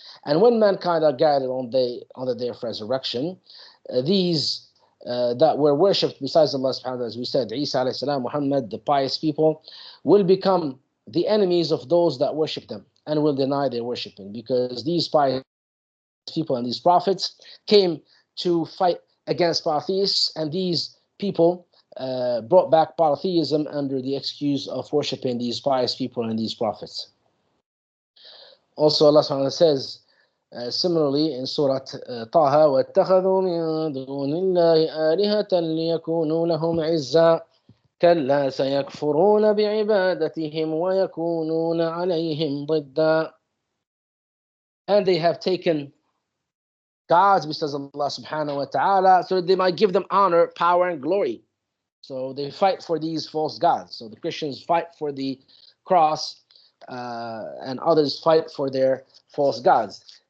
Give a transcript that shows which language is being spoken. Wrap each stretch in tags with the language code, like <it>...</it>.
<en>And when mankind are guided on the day of resurrection, these that were worshipped besides Allah subhanahu wa ta'ala, as we said, Isa alayhi salam, Muhammad, the pious people, will become the enemies of those that worship them and will deny their worshiping, because these pious people and these prophets came to fight against polytheists, and these people brought back polytheism under the excuse of worshiping these pious people and these prophets. Also, Allah subhanahu wa ta'ala says similarly in Surat Taha,</en> <ar>وَاتَّخَذُوا مِن دُونِ اللَّهِ آلِهَةً لِيَكُونُوا لَهُمْ عِزًّا كَلَّا سَيَكْفُرُونَ بِعِبَادَتِهِمْ وَيَكُونُونَ عَلَيْهِمْ ضِدًّا.</ar> <en>And they have taken gods besides Allah subhanahu wa ta'ala so that they might give them honor, power, and glory. So they fight for these false gods. So the Christians fight for the cross, and others fight for their false gods.</en>